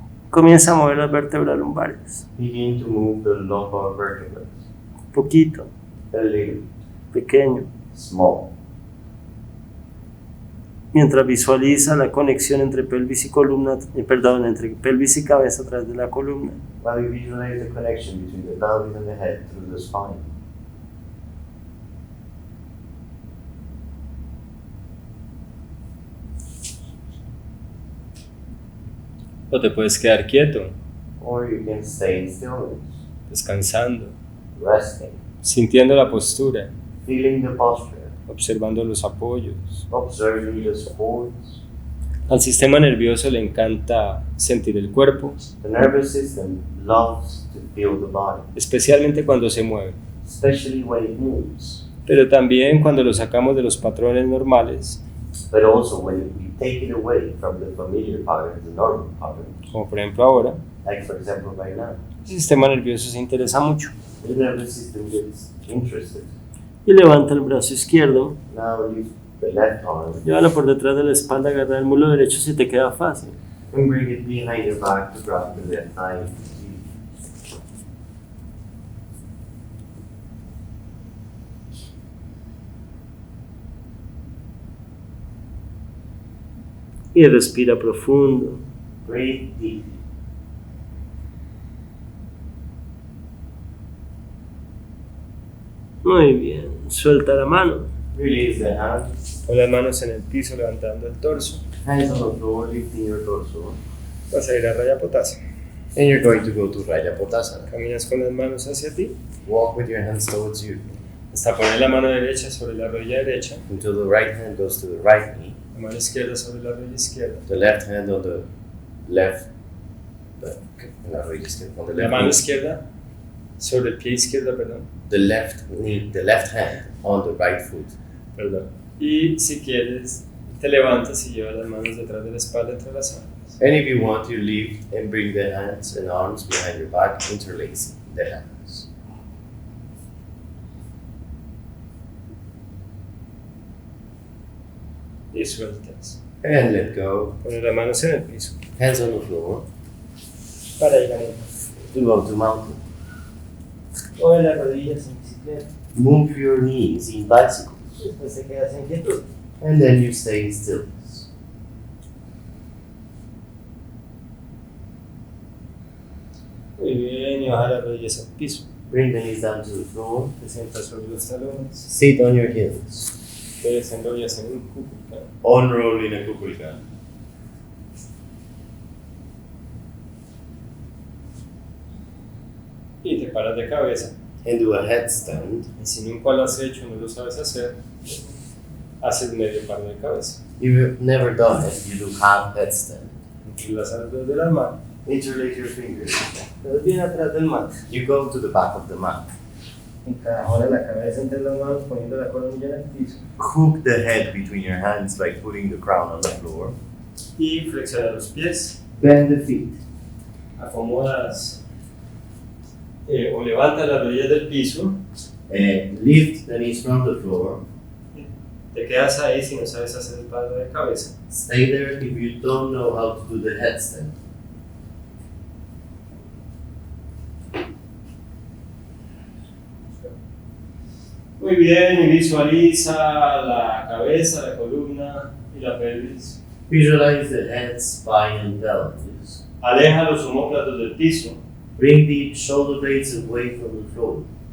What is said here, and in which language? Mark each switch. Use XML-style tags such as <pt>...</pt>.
<es>Comienza a mover las vértebras lumbares.</es> <en>Begin to move the lumbar vertebrae.</en> <es>Poquito,</es> <en>A little.</en> <es>pequeño.</es> <en>Small.</en> <es>Mientras visualiza la conexión entre pelvis y columna, entre pelvis y cabeza a través de la columna.</es> <en>While you visualize the connection between the pelvis and the head through the spine.</en> <es>O te puedes quedar quieto,</es> <en>Or you can stay in stillness,</en> <es>descansando,</es> <en>resting,</en> <es>sintiendo la postura,</es> <en>feeling the posture,</en> <es>observando los apoyos.</es> <en>observing the supports.</en> <es>Al sistema nervioso le encanta sentir el cuerpo,</es> <en>The nervous system loves to feel the body,</en> <es>especialmente cuando se mueve,</es> <en>especially when it moves,</en> <es>pero también cuando lo sacamos de los patrones normales,</es> <en>but also when we take it away from the familiar patterns, the normal patterns,</en> <es>como por ejemplo ahora.</es> <en>like for example right now.</en> <es>El sistema nervioso se interesa mucho</es> <en>The nervous system gets interested.</en> <es>y levanta el brazo izquierdo,</es> <en>Now lift the left arm</en> <es>llévalo por detrás de la espalda, agarra el muslo derecho si te queda fácil.</es> <en>and bring it behind your back to grab the left thigh.</en> <es>Y respira profundo.</es> <en>Breathe deep.</en> <es>Muy bien, suelta la mano.</es> <en>Release the hand.</en> <es>Pon las manos en el piso levantando el torso.</es> <en>Hands on the floor, lifting your torso.</en> <es>Vas a ir a Rajapotásana.</es> <en>And you're going to go to Rajapotásana.</en> <es>Caminas con las manos hacia ti</es> <en>Walk with your hands towards you</en> <es>hasta poner la mano derecha sobre la rodilla derecha,</es> <en>until the right hand goes to the right knee,</en> <es>la mano izquierda sobre la rodilla izquierda.</es> <en>the left hand on the left,</en> <es>la rodilla izquierda,</es> <en>on the</en> <es>La</es> <en>left</en> <es>mano</es> <en>knee,</en> <es>izquierda sobre el pie izquierdo, perdón.</es> <en>the left knee, the left hand on the right foot.</en> <es>Perdón. Y si quieres, te levantas y llevas las manos detrás de la espalda entre las manos.</es> <en>And if you want, you lift and bring the hands and arms behind your back, interlacing the hands.</en> <es>Y sueltas.</es> <en>And let go.</en> <es>Pones las manos en el piso</es> <en>Hands on the floor.</en> <es>para ir a montar.</es> <en>To go to mountain.</en> <es>Mueve las rodillas en bicicleta.</es> <en>Move your knees in bicycles.</en> <es>Después te quedas en quietud.</es> <en>And then you stay in stillness.</en> <es>Muy bien, y baja las rodillas al piso.</es> <en>Bring the knees down to the floor.</en> <es>Te sientas sobre los talones.</es> <en>Sit on your heels.</en> <es>Te desenrollas en un cúpula.</es> <en>Unroll in a kupulka.</en> <es>Y te paras de cabeza.</es> <en>And do a headstand.</en> <es>Y si nunca lo has hecho, no lo sabes hacer, haces medio paro de cabeza.</es> <en>If you've never done it, you do half headstand.</en> <es>Entrelazas los dedos de las manos.</es> <en>Interlace your fingers.</en> <es>Te das bien atrás del mat.</es> <en>You go to the back of the mat.</en> <es>Ahora la cabeza entre las manos, poniendo la coronilla en el piso.</es> <en>Hook the head between your hands by putting the crown on the floor.</en> <es>Y flexiona los pies.</es> <en>Bend the feet.</en> <es>Acomodas o levantas las rodillas del piso.</es> <en>Lift the knees from the floor.</en> <es>Te quedas ahí si no sabes hacer el paro de cabeza.</es> <en>Stay there if you don't know how to do the headstand.</en> <es>Muy bien, y visualiza la cabeza, la columna y la pelvis.</es> <en>Visualize the head, spine, and pelvis.</en> <es>Aleja los omóplatos del piso.</es> <en>Bring the shoulder blades away from the floor.</en>